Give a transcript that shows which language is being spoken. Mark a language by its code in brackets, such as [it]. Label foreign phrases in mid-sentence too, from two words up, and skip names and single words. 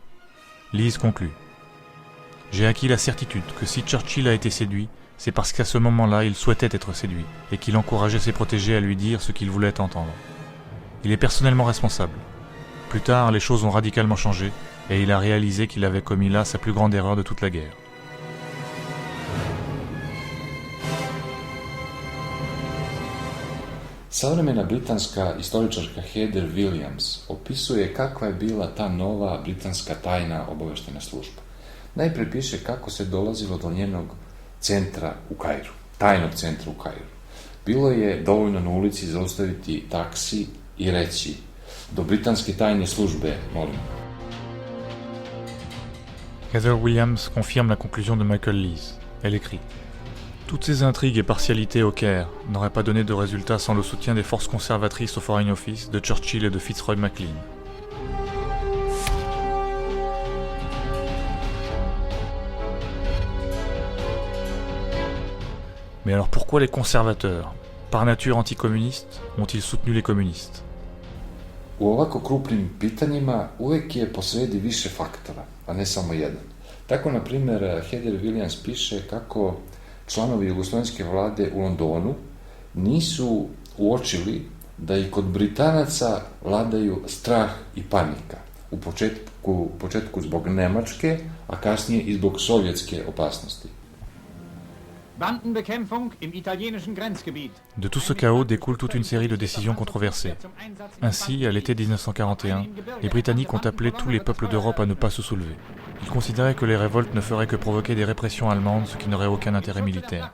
[fr] Lees conclut : « J'ai acquis la certitude que si Churchill a été séduit, c'est parce qu'à ce moment-là, il souhaitait être séduit, et qu'il encourageait ses protégés à lui dire ce qu'ils voulaient entendre. Il est personnellement responsable. Plus tard, les choses ont radicalement changé, et il a réalisé qu'il avait commis là sa plus grande erreur de toute la guerre. » [sr] Savremena britanska istoričarka Heather Williams opisuje kakva je bila ta nova britanska tajna obaveštena služba. Najprije piše kako se dolazilo do njenog centra u Kairu, tajnog centra u Kairu. Bilo je dovoljno na ulici zaustaviti taksi i reći: do britanske tajne službe, molim. [fr] Heather Williams confirme la conclusion de Michael Lees. Elle écrit: toutes ces intrigues et partialités au Caire n'auraient pas donné de résultat sans le soutien des forces conservatrices au Foreign Office, de Churchill et de Fitzroy MacLean. Mais alors pourquoi les conservateurs, par nature anticommunistes, ont-ils soutenu les communistes? [sr] U ovako krupnim pitanjima uvek je posredi više faktora, a ne samo jedan. Tako, na primjer, Heather Williams piše kako članovi jugoslovenske vlade u Londonu nisu uočili da i kod Britanaca vladaju strah i panika. U početku zbog Nemačke, a kasnije i zbog sovjetske opasnosti. [fr] De tout ce chaos découle toute une série de décisions controversées. Ainsi, à l'été 1941, les Britanniques ont appelé tous les peuples d'Europe à ne pas se soulever. Ils considéraient que les révoltes ne feraient que provoquer des répressions allemandes, ce qui n'aurait aucun intérêt militaire.